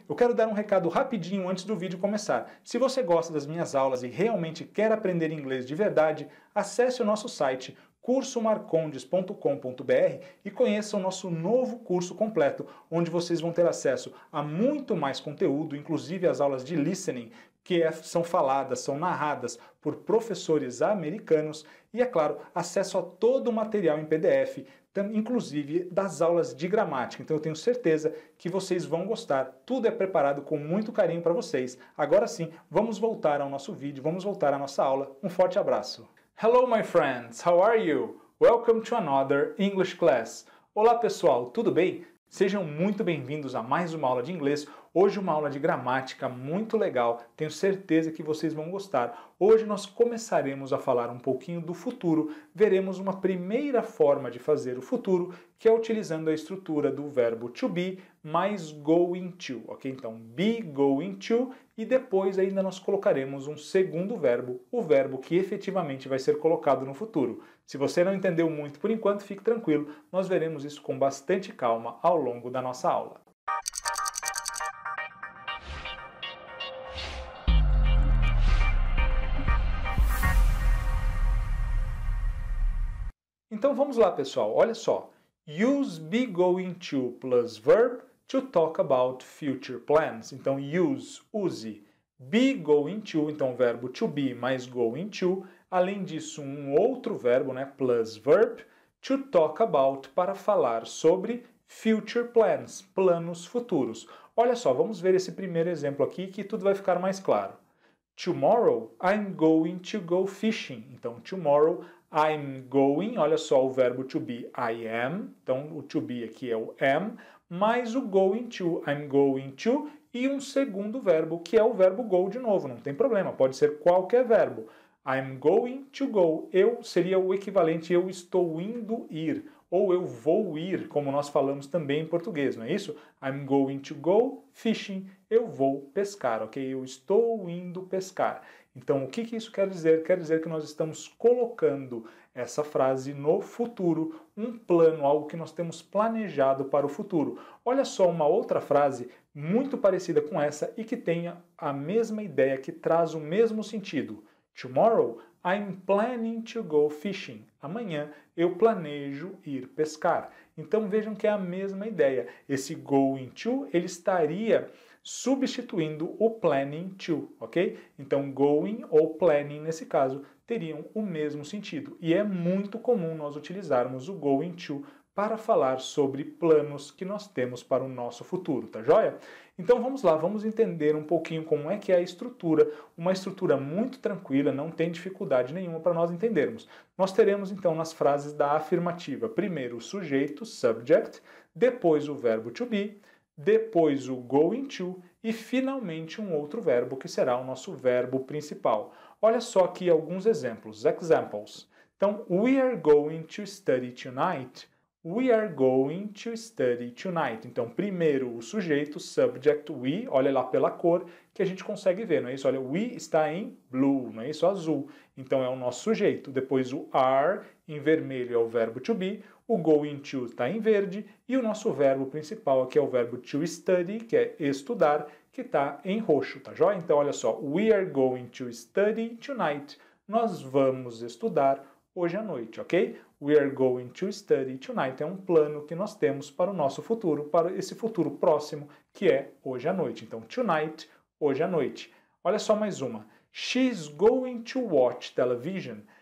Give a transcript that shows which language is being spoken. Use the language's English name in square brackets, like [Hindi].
[Portuguese] Eu quero dar um recado rapidinho antes do vídeo começar. Se você gosta das minhas aulas e realmente quer aprender inglês de verdade, acesse o nosso site cursomarcondes.com.br e conheça o nosso novo curso completo, onde vocês vão ter acesso a muito mais conteúdo, inclusive as aulas de listening, que são faladas, são narradas por professores americanos e, é claro, acesso a todo o material em PDF, inclusive das aulas de gramática. Então eu tenho certeza que vocês vão gostar. Tudo é preparado com muito carinho para vocês. Agora sim, vamos voltar ao nosso vídeo, vamos voltar à nossa aula. Um forte abraço. [English] Hello my friends, how are you? Welcome to another English class. [Portuguese] Olá pessoal, tudo bem? Sejam muito bem-vindos a mais uma aula de inglês. Hoje uma aula de gramática muito legal, tenho certeza que vocês vão gostar. Hoje nós começaremos a falar um pouquinho do futuro, veremos uma primeira forma de fazer o futuro, que é utilizando a estrutura do verbo to be mais going to, ok? Então, be going to, e depois ainda nós colocaremos um segundo verbo, o verbo que efetivamente vai ser colocado no futuro. Se você não entendeu muito por enquanto, fique tranquilo, nós veremos isso com bastante calma ao longo da nossa aula. Então vamos lá, pessoal, olha só. [English] Use be going to plus verb to talk about future plans. [Portuguese] Então use. Be going to, então o verbo to be mais going to. Além disso, um outro verbo, né, [English] plus verb, to talk about, [Portuguese] para falar sobre [English] future plans, [Portuguese] planos futuros. Olha só, vamos ver esse primeiro exemplo aqui que tudo vai ficar mais claro. [English] Tomorrow I'm going to go fishing. [Portuguese] Então, [English] tomorrow I'm going, [Portuguese] olha só o verbo to be, [English] I am. [Portuguese] Então, o to be aqui é o am, mais o going to, [English] I'm going to, [Portuguese] e um segundo verbo, que é o verbo go de novo. Não tem problema, pode ser qualquer verbo. [English] I'm going to go. [Portuguese] Eu seria o equivalente, eu estou indo ir. Ou eu vou ir, como nós falamos também em português, não é isso? [English] I'm going to go fishing. [Portuguese] Eu vou pescar, ok? Eu estou indo pescar. Então, o que isso quer dizer? Quer dizer que nós estamos colocando essa frase no futuro, um plano, algo que nós temos planejado para o futuro. Olha só uma outra frase muito parecida com essa e que tenha a mesma ideia, que traz o mesmo sentido. [English] Tomorrow, I'm planning to go fishing. [Portuguese] Amanhã eu planejo ir pescar. Então vejam que é a mesma ideia. Esse going to, ele estaria substituindo o planning to, ok? Então going ou planning, nesse caso, teriam o mesmo sentido. E é muito comum nós utilizarmos o going to para falar sobre planos que nós temos para o nosso futuro, tá joia? Então vamos lá, vamos entender um pouquinho como é que é a estrutura, uma estrutura muito tranquila, não tem dificuldade nenhuma para nós entendermos. Nós teremos então nas frases da afirmativa, primeiro o sujeito, subject, depois o verbo to be, depois o going to e finalmente um outro verbo que será o nosso verbo principal. Olha só aqui alguns exemplos, examples. Então, [English] we are going to study tonight. We are going to study tonight. [Portuguese] Então, primeiro o sujeito, subject, we, olha lá pela cor que a gente consegue ver, não é isso? Olha, we está em blue, não é isso? Azul. Então, é o nosso sujeito. Depois o are, em vermelho, é o verbo to be. O going to está em verde. E o nosso verbo principal aqui é o verbo to study, que é estudar, que está em roxo, tá joia? Então, olha só, [English] we are going to study tonight. [Portuguese] Nós vamos estudar hoje à noite, ok? [English] We are going to study tonight. [Portuguese] É um plano que nós temos para o nosso futuro, para esse futuro próximo, que é hoje à noite. Então, tonight, hoje à noite. Olha só mais uma. [English] She's going to watch television.